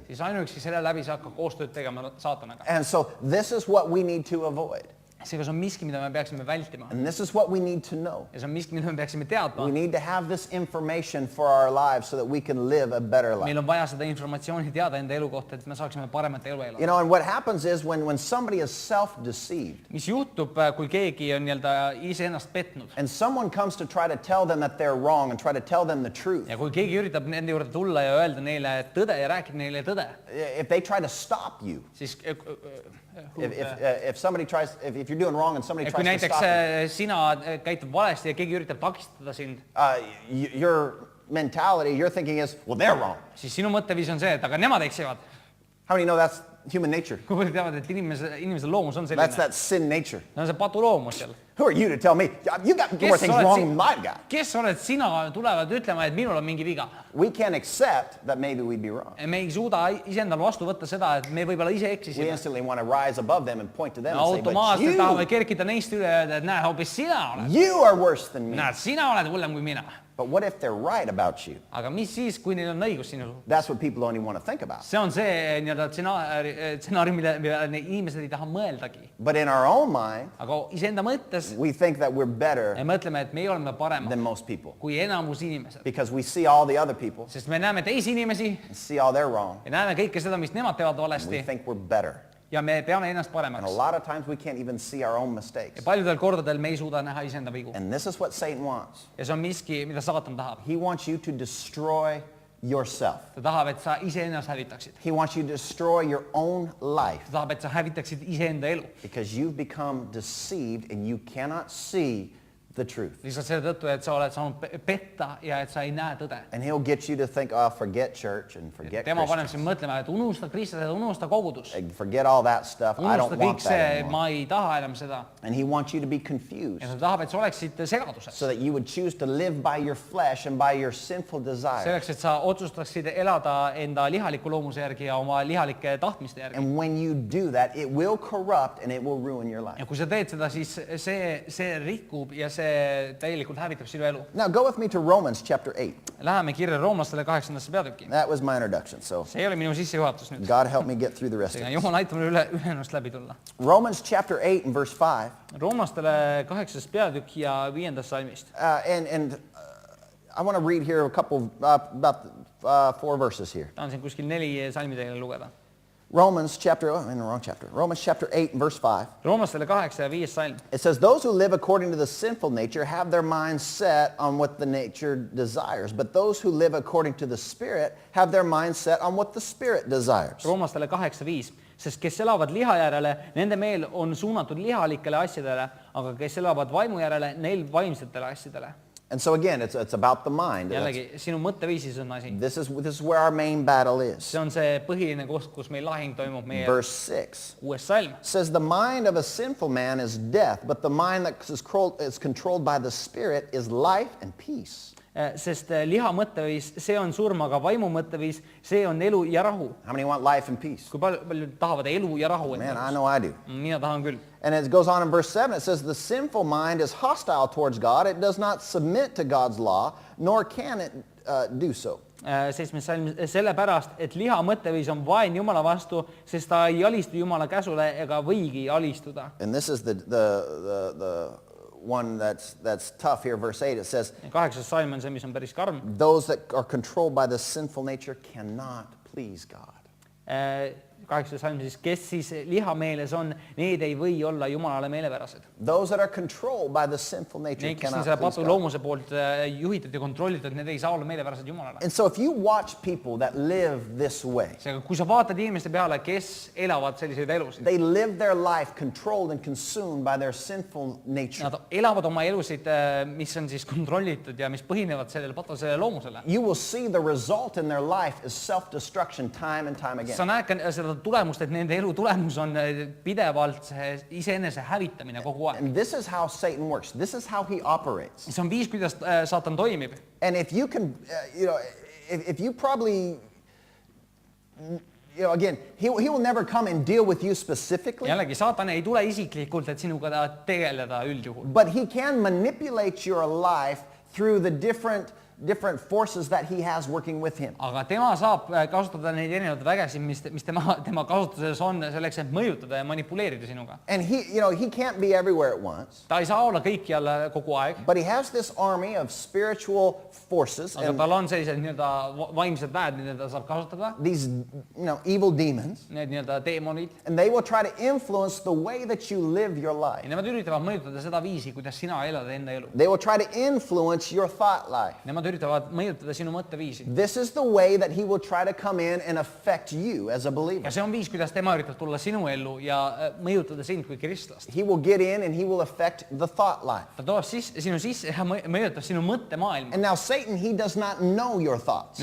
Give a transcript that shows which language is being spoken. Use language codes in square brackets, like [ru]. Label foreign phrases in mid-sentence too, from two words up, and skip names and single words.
[et] siis ainuüksi selle läbi sa hakkad koostööd tegema saatanaga. [en] And so this is what we need to avoid. [et] Seega see on miski, mida me peaksime vältima. [en] And this is what we need to know. [et] Ja see on miski, mida me peaksime teadma. [en] We need to have this information for our lives so that we can live a better life. [et] Meil on vaja seda informatsiooni teada enda elu kohta, et me saaksime paremat elu elada. [en] You know, and what happens is when somebody is self-deceived [et] Mis juhtub, kui keegi on nii-öelda iseennast petnud [en] and someone comes to try to tell them that they're wrong and try to tell them the truth, [et] ja kui keegi üritab nende juurde tulla ja öelda neile tõde ja rääkida neile tõde, [en] if they try to stop you, [et] siis [en] if somebody tries, if you're doing wrong and somebody [et] kui [en] tries to [et] näiteks [en] stop you, [et] sina käitud valesti ja keegi üritab takistada sind, [en] your mentality, your thinking is, well, they're wrong. [et] siis sinu mõtteviis on see, et aga nemad eksivad. [en] How many know that's human nature? [et] Kui paljud teavad, et inimese loomus on [en] That's [et] selline. [en] that sin nature. [et] See on see patuloomus seal. [en] Who are you to tell me? You got more [et] Kes [en] things [et] oled [en] wrong [et] si- [en] than I've got. [et] Kes oled sina, tulevad ütlema, et minul on mingi viga. [en] We can't accept that maybe we'd be wrong. [et] Me ei suuda iseendal vastu võtta seda, et me võib-olla ise [en] We [et] eksisime. [en] instantly want to rise above them and point to them and say, but [et] Automaatselt tahame [en] you, [et] kerkida neist üle ja öelda, et näe, hoopis sina oled. [en] you are worse than me. [et] Näed, sina oled hullem kui mina. [en] But what if they're right about you? [et] Aga mis siis, kui neil on õigus sinu? [en] That's what people don't even want to think about. [et] See on see nii-öelda stsenaarium, mille inimesed ei taha mõeldagi. [en] But in our own mind, [et] Aga iseenda mõttes [en] we think that we're better [et] me mõtleme, et meie oleme paremad [en] than most people [et] kui enamus inimesed. [en] because we see all the other people [et] Sest me näeme teisi inimesi [en] and see all they're wrong. [et] ja näeme kõike seda, mis nemad teevad [en] We [et] valesti [en] think we're better. [et] ja me peame ennast [en] And a [et] paremaks. [en] lot of times we can't even see our own mistakes. [et] Ja paljudel kordadel me ei suuda näha iseenda vigu. [en] And this is what Satan wants. [et] Ja see on miski, mida saatan tahab. [en] He wants you to destroy yourself. [et] Ta tahab, et sa iseennast hävitaksid. [en] He wants you to destroy your own life [et] Ta tahab, et sa hävitaksid iseenda elu. [en] because you've become deceived and you cannot see the truth. [et] Lihtsalt selle tõttu, et sa oled saanud petta ja et sa ei näe tõde. [en] And he'll get you to think, oh, forget church and forget [et] Tema paneb [en] Christians. [et] sind mõtlema, et unusta kristlased, unusta kogudus. [en] And forget all that stuff. I don't [et] Unusta [en] want [et] kõik [en] that [et] see, [en] anymore. [et] ma ei taha enam seda. [en] And he wants you to be confused [et] Ja ta tahab, et sa oleksid segaduses. [en] so that you would choose to live by your flesh and by your sinful desires. [et] Selleks, et sa otsustaksid elada enda lihaliku loomuse järgi ja oma lihalike tahtmiste järgi. [en] And when you do that, it will corrupt and it will ruin your life. [et] Ja kui sa teed seda, siis see rikub ja see täielikult hävitab sinu elu. [en] Now go with me to Romans chapter 8. [et] Läheme kirja roomlastele 8. peatükki. [en] That was my introduction. So [et] See ei ole minu sissejuhatus nüüd. [en] God help me get through the rest of [et] Seega [en] it. [et] Jumal aitab mul ülejäänust läbi tulla. [en] Romans chapter 8 and verse 5. [et] Roomlastele 8. peatükk ja 5. salmist. [en] And I want to read here a couple, about 4 verses here. [et] Tahan siin kuskil 4 salmi teile lugeda. [en] Romans chapter 8 and verse 5. [et] Roomlastele 8 ja 5 salm. [en] It says, those who live according to the sinful nature have their minds set on what the nature desires. But those who live according to the Spirit have their minds set on what the Spirit desires. [et] Roomlastele 8:5, sest kes elavad liha järele, nende meel on suunatud lihalikele asjadele, aga kes elavad vaimu järele, neil vaimsetele asjadele. [en] And so again, it's about the mind. [et] Jällegi, sinu mõtteviisis on asi. [en] This is where our main battle is. [et] See on see põhiline koht, kus meil lahing toimub meie [en] Verse 6 [et] 6. salm. [en] says, the mind of a sinful man is death, but the mind that is controlled by the Spirit is life and peace. [et] Sest liha mõtteviis, see on surm, aga vaimu mõtteviis, see on elu ja rahu. [en] How many want life and peace? [et] Kui palju tahavad elu ja rahu? [en] Man, I know I do. [et] Mina tahan küll. [en] And it goes on in verse 7, it says, the sinful mind is hostile towards God. It does not submit to God's law, nor can it do so. [et] 7. salm, sellepärast, et liha mõtteviis on vaen Jumala vastu, sest ta ei alistu Jumala käsule ega võigi alistuda. [en] And this is the one that's tough here, verse 8. It says, [et] 8. salm on see, mis on päris karm. [en] those that are controlled by the sinful nature cannot please God. [et] 8. salm siis, kes siis liha meeles on, need ei või olla Jumalale meelepärased. [en] Those that are controlled by the sinful nature [et] Need, kes on [en] cannot [et] selle [en] please [et] patu [en] God. [et] loomuse poolt juhitud ja kontrollitud, need ei saa olla meelepärased Jumalale. [en] And so if you watch people that live this way, [et] Seega, kui sa vaatad inimeste peale, kes elavad selliseid elusid, [en] they live their life controlled and consumed by their sinful nature. [et] nad elavad oma elusid, mis on siis kontrollitud ja mis põhinevad sellele patusele loomusele. [en] You will see the result in their life is self-destruction time and time again. [et] Sa näed ka seda tulemust, et nende elu tulemus on pidevalt iseenese hävitamine kogu aeg. [en] And this is how Satan works. This is how he operates. [et] See on viis, kuidas saatan toimib. [en] And if you can, if you probably, again, he will never come and deal with you specifically. [et] Jällegi, saatan ei tule isiklikult, et sinuga tegeleda üldjuhul. [en] But he can manipulate your life through the different forces that he has working with him. [et] Aga tema saab kasutada neid erinevaid vägesid, mis tema kasutuses on selleks, et mõjutada ja manipuleerida sinuga. [en] And he can't be everywhere at once. [et] Ta ei saa olla kõikjal kogu aeg, [en] But he has this army of spiritual forces [et] aga [en] and [et] tal on sellised nii-öelda vaimsed väed, mida ta saab kasutada, [en] these evil demons, [et] need nii-öelda deemonid, [en] and they will try to influence the way that you live your [et] ja [en] life. [et] nemad üritavad mõjutada seda viisi, kuidas sina elad enda elu. [en] They will try to influence your thought life. [et] Nemad üritavad mõjutada sinu mõtteviisi. [en] This is the way that he will try to come in and affect you as a believer. [et] Ja see on viis, kuidas tema üritab tulla sinu ellu ja mõjutada sind kui kristlast. [en] He will get in and he will affect the thought life. [et] Ta toob sinu sisse ja mõjutab sinu mõttemaailma. [en] And now Satan, he does not know your thoughts.